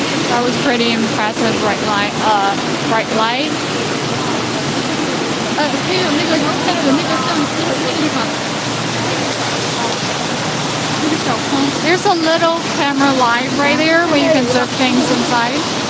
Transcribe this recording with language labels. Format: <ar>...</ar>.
<en>That was pretty impressive bright light.</en> <zh>可以有那个带有那个相机的那个地方，那个小框。</zh> <en>There's a little camera live right there where you can observe things inside.</en>